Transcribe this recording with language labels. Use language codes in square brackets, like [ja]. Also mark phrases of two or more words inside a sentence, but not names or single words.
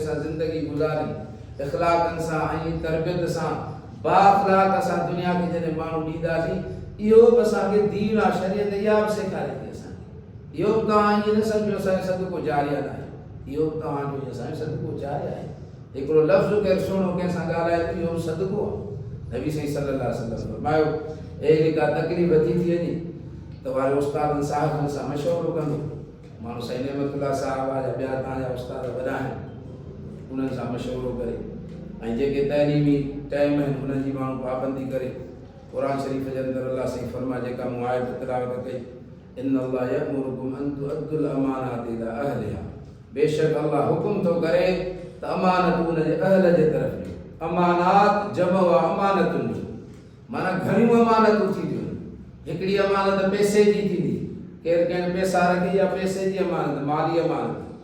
[sd] सां ज़िंदगी गुज़ारी इख़लाक़नि सां ऐं तरबियत सां बाअख़लाक़ असां दुनिया खे जॾहिं माण्हू ॾींदासीं इहो बि असांखे दीन आहे शरीयत इहा बि सेखारे थी असांखे इहो बि तव्हां ईअं न सम्झो असांजो सदको जारिया न आहे इहो बि तव्हांजो असांजो सदको जारिया आहे हिकिड़ो लफ़्ज़ केरु सुहिणो कंहिंसां ॻाल्हाए थो इहो सदको आहे नबी साईं [ar] صلى الله عليه وسلم [sd] फरमायो अहिड़ी का तकलीफ़ थी वञे त वारे उस्तादनि साहिबनि सां मशवरो कंदो माण्हू साईं नेमतुल्लाह साहिब जा ॿिया तव्हांजा उस्ताद वॾा आहिनि उन्हनि सां मशवरो करे ऐं जेके तइलीमी टाइम आहिनि उन्हनि जी माण्हू पाबंदी करे क़ुर शरीफ़ जे अंदरि अलाह साईं फरमाए जेका मूं आयत तिलावत कई [ar] إن الله يأمركم أن تؤدوا الأمانات إلى أهلها [sd] बेशक अल्लाह हुकुम थो करे त अमानत उन जे अहल जे तरफ़ ॾियो अमानात जम व अमानतुनि माना घणियूं अमानतूं थींदियूं हिकिड़ी अमानत पैसे जी थींदी केरु कंहिं पैसा रखी या पैसे जी अमानत माली अमानत